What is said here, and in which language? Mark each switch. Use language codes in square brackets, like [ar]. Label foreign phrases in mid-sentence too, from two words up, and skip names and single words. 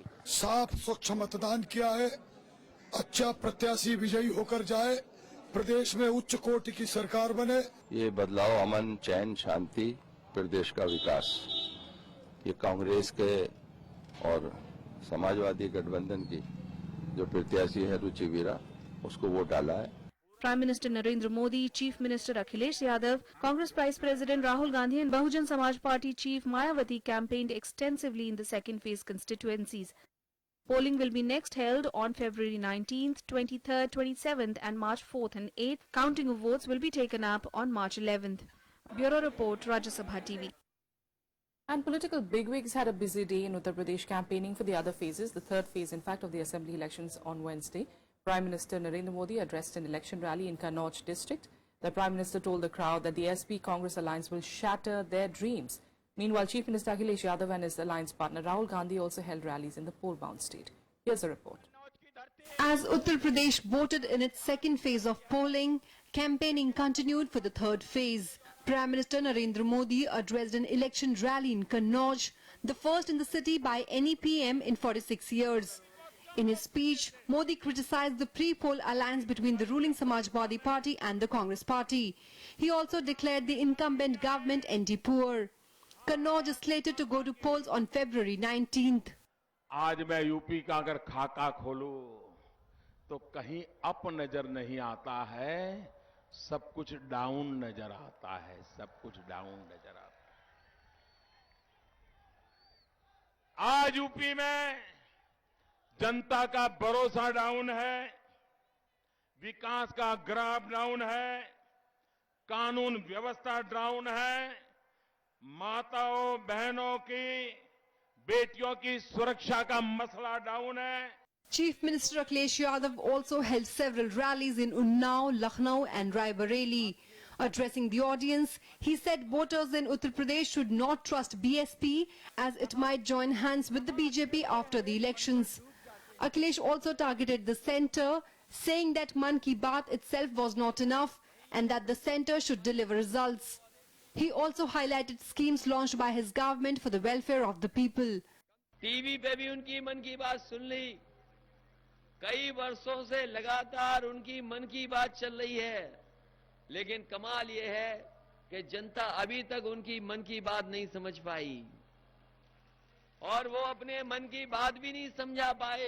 [hi] साफ स्वच्छ मतदान किया है, अच्छा प्रत्याशी विजयी होकर जाए, प्रदेश में उच्च कोटि की सरकार बने। ये बदलाव, अमन, चैन, शांति, प्रदेश का विकास, ये कांग्रेस के और समाजवादी गठबंधन की जो प्रत्याशी है रुचि वीरा, उसको वोट डाला है। [en] Prime Minister Narendra Modi, Chief Minister Akhilesh Yadav, Congress Vice President Rahul Gandhi and Bahujan Samaj Party Chief Mayawati campaigned extensively in the second phase constituencies. Polling will be next held on February 19th, 23rd, 27th and March 4th and 8th. Counting of votes will be taken up on March 11th. Bureau Report, Rajya Sabha TV. And political bigwigs had a busy day in Uttar Pradesh campaigning for the other phases, the third phase in fact of the assembly elections on Wednesday. Prime Minister Narendra Modi addressed an election rally in Kannauj district. The Prime Minister told the crowd that the SP Congress alliance will shatter their dreams. Meanwhile, Chief Minister Akhilesh Yadav and his alliance partner Rahul Gandhi also held rallies in the poll-bound state. Here's a report. As Uttar Pradesh voted in its second phase of polling, campaigning continued for the third phase. Prime Minister Narendra Modi addressed an election rally in Kannauj, the first in the city by any PM in 46 years. In his speech, Modi criticized the pre-poll alliance between the ruling Samajwadi Party and the Congress Party. He also declared the incumbent government anti-poor. Kannauj is slated to go to polls on February 19th. [hi] आज मैं यूपी का अगर खाका खोलूं तो कहीं अप नजर नहीं आता है, सब कुछ डाउन नजर आता है, सब कुछ डाउन नजर आता है। आज यूपी में जनता का भरोसा डाउन है, विकास का ग्राफ डाउन है, कानून व्यवस्था डाउन है, माताओं बहनों की, बेटियों की सुरक्षा का मसला डाउन है। [en] Chief Minister Akhilesh Yadav also held several rallies in Unnao, Lucknow and Raebareli. Addressing the audience, he said voters in Uttar Pradesh should not trust BSP as it might join hands with the BJP after the elections. Akhilesh also targeted the centre, saying that Man Ki Baat itself was not enough and that the centre should deliver results. He also highlighted schemes launched by his government for the welfare of the people. [hi] टीवी पे भी उनकी मन की बात सुन ली, कई वर्षों से लगातार उनकी मन की बात चल रही है, लेकिन कमाल ये है कि जनता अभी तक उनकी मन की बात नहीं समझ पाई और वो अपने मन की बात भी नहीं समझा पाए।